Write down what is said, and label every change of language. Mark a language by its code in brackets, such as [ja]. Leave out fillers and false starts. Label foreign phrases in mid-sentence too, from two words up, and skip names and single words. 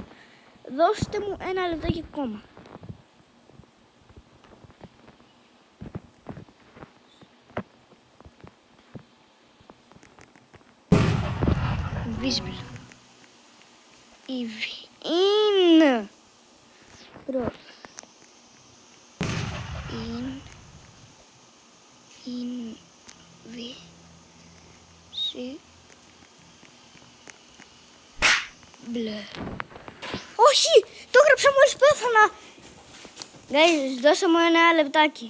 [el] Δώστε μου ένα λεπτάκι ακόμα. [en] Invisible. In. Bro. [el] Μπλε. Όχι! Το έγραψα μόλις πέθανα! Guys, δώσε μου ένα λεπτάκι.